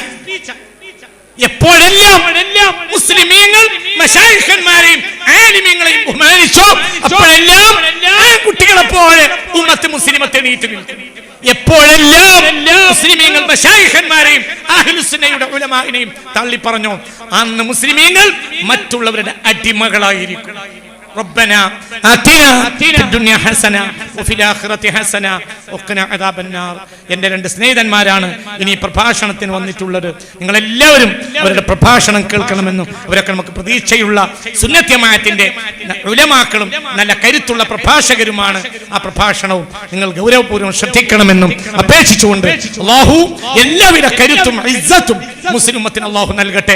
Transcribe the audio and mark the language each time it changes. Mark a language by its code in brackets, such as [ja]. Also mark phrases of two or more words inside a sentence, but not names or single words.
[ml] എപ്പോഴെല്ലാം മുസ്ലിമീങ്ങൾ മശായിഖന്മാരെയും ആലിമീങ്ങളെയും ബഹുമാനിച്ചോ അപ്പോഴെല്ലാം കുട്ടികളെ പോലെ ഉമ്മത്ത് മുസ്ലിമത്തെ എണീറ്റ് നിൽക്കും. എപ്പോഴെല്ലാം മുസ്ലിമീങ്ങൾ മശായിഖന്മാരെയും അഹ്ലുസുന്നയുടെ ഉലമാഇനെയും തള്ളി പറഞ്ഞു അന്ന് മുസ്ലിമീങ്ങൾ മറ്റുള്ളവരുടെ അടിമകളായിരിക്കും. [ar] ربنا آتنا في الدنيا حسنة وفي الآخرة حسنة وقنا عذاب النار. [ml] എൻ്റെ രണ്ട് സ്നേഹിതന്മാരാണ് ഇനി പ്രഭാഷണത്തിന് വന്നിട്ടുള്ളത്. നിങ്ങൾ എല്ലാവരും അവരുടെ പ്രഭാഷണം കേൾക്കണമെന്നും അവരൊക്കെ നമുക്ക് പ്രതീക്ഷയുള്ള സുന്നത്ത് ജമാഅത്തിന്റെ ഉലമാക്കളും നല്ല കരുത്തുള്ള പ്രഭാഷകരുമാണ്. ആ പ്രഭാഷണവും നിങ്ങൾ ഗൗരവപൂർവ്വം ശ്രദ്ധിക്കണമെന്നും അപേക്ഷിച്ചുകൊണ്ട് അല്ലാഹു എല്ലാവിധ കരുത്തും ഇസ്സത്തും മുസ്ലിം ഉമ്മത്തിന് അല്ലാഹു നൽകട്ടെ.